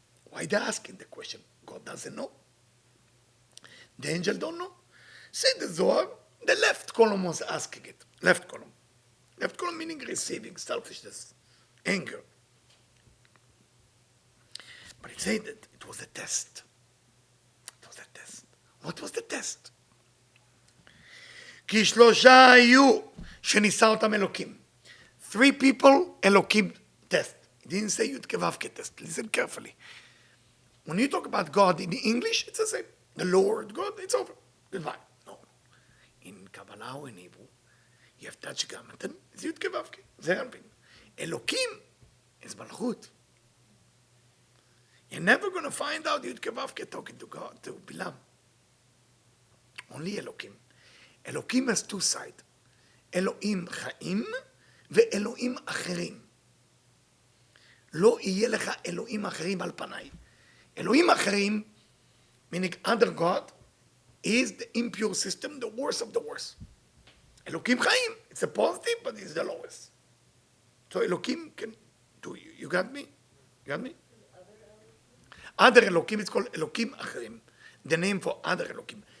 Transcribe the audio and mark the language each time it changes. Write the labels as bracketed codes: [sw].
[en] Why they're asking the question? God doesn't know. The angel don't know. Say the Zohar, the left column was asking it. Left column. Left column meaning receiving, selfishness, anger. But it said that it was a test. It was a test. What was the test? [he] כי שלושה היו שניסה אותם אלוקים. [en] 3 people, Elokim test. He didn't say Yud Kevavke test. Listen carefully. When you talk about God in English, it's the same. The Lord, God, it's over. Goodbye. No. In Kabbalah or in Hebrew, you have Tetragrammaton, it's Yud Kevavke. [he] זה אלפין. [en] Elokim is Malchut. You're never going to find out Yud Kevavke talking to God, to Bilam. Only Elokim. Elokim has 2 sides. [he] אלוהים חיים ואלוהים אחרים. לא יהיה לך אלוהים אחרים על פניי. אלוהים אחרים, [en] meaning other God, is the impure system, the worst of the worst. [he] אלוקים חיים, [en] it's a positive, but it's the lowest. So אלוקים can do you. You got me? You got me? Other אלוקים, it's called [he] אלוקים אחרים. [en] The name for other אלוקים.